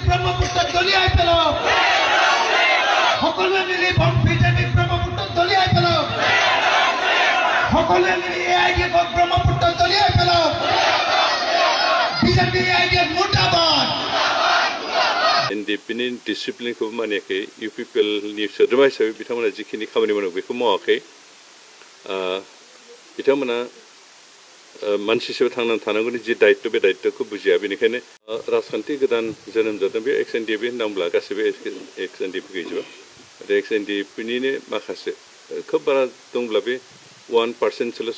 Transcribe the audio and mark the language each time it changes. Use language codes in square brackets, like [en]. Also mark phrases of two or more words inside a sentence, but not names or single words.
[as] ব্ৰহ্মপুত্ৰ দলিয়াই পেলাওক সকলোৱে মিলি বিজেপি ব্ৰহ্মপুত্ৰ দলিয়াই পেলাওক সকলোৱে মিলি AIDF ব্ৰহ্মপুত্ৰ দলিয়াই পেলাওক বিজেপি AIDF মুৰ্দাবাদ [brx] NDP नि डिसिप्लिनखौ मानियाखै UPPL नि सोद्रोमा हिसाबै बिथांमोना जिखिनि खामानि मावो बेखौ मावाखै बिथांमोना मानसि हिसाबै थांनानै थानांगौनि जि दायित्व बे दायित्वखौ बुजिया बेनिखायनो राजखान्थि गोदान जोनोम जादों बे XNDP होनना गासैबो XNDP गैजोबा आरो XNDP निनो माखासे खोब बारा दंब्ला बे 1%